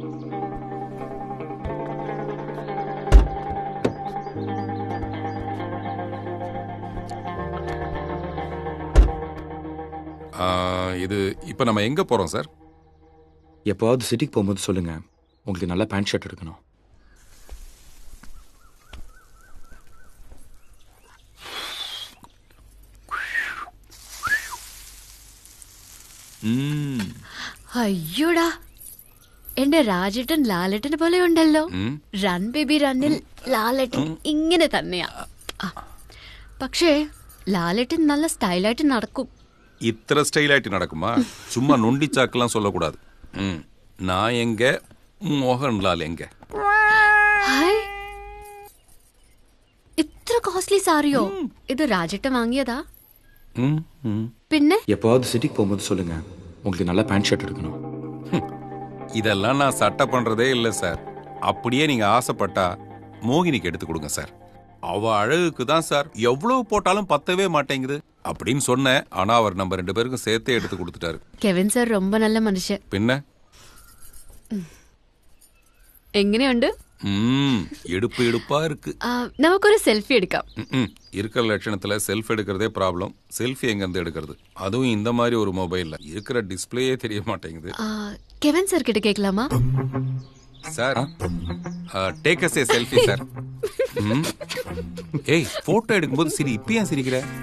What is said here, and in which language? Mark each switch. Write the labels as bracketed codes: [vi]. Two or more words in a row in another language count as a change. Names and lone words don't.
[ta] இது இப்ப நம்ம எங்க போறோம் சார்? எப்போவாவது சிட்டிக்கு போகும்போது சொல்லுங்க, உங்களுக்கு நல்ல பேண்ட் ஷர்ட் எடுக்கணும். [ml] അയ്യോടാ, എന്റെ രാജേട്ടൻ ലാലേട്ടനെ പോലെ ഉണ്ടല്ലോ. റൺ ബേബി റണ്ണിൽ ലാലേട്ടൻ ഇങ്ങനെ തന്നെയാ. പക്ഷേ ലാലേട്ടൻ നല്ല സ്റ്റൈലായിട്ട് നടക്കും. [ta] இத்தனை ஸ்டைலாயிட்டு நடக்குமா? சும்மா நொண்டிச்சாக்கெல்லாம் சொல்லக்கூடாது. நான் எங்க, மோகன்லால் எங்க? [ml] ഇത്ര കോസ്റ്റ്ലി സാരിയോ? ഇത് രാജേട്ടൻ വാങ്ങിയതാ? പിന്നെ [ta] எப்போவாவது சிட்டிக்கு போகும்போது சொல்லுங்க, உங்களுக்கு நல்ல பேண்ட் ஷர்ட் எடுக்கணும். இதெல்லாம் நான் சட்டை பண்றதே இல்லை சார். அப்படியே நீங்க ஆசைப்பட்டா மோகினிக்கு எடுத்து கொடுங்க சார். அவ அழகுக்கு தான் சார் எவ்வளவு போட்டாலும் பத்தவே மாட்டேங்குது அப்படின்னு சொன்னேன். ஆனா அவர் நம்ம 2 பேருக்கும் சேர்த்தே எடுத்து கொடுத்துட்டாரு. കെവിൻ സാർ ரொம்ப நல்ல மனுஷன். பின்ன [ml] എങ്ങനെയുണ്ട്? [ta] எடுப்பு எடுப்பா இருக்கு. [ml] നമുക്കൊരു സെൽഫി എടുക്കാം. [ta] இருக்கிற லட்சணத்துல செல்ஃப் எடுக்கிறதே ப்ராப்ளம். செல்ஃபி எங்க இருந்து எடுக்கிறது? அதுவும் இந்த மாதிரி ஒரு மொபைல்ல இருக்கிற டிஸ்பிளேயே தெரிய மாட்டேங்குது. கெவின் சார் கிட்ட கேட்கலாமா? சார், [en] take us a selfie [ta] சார். ஏய், போட்டோ எடுக்கும்போது சிரி, இப்ப ஏன் சிரிக்கிற?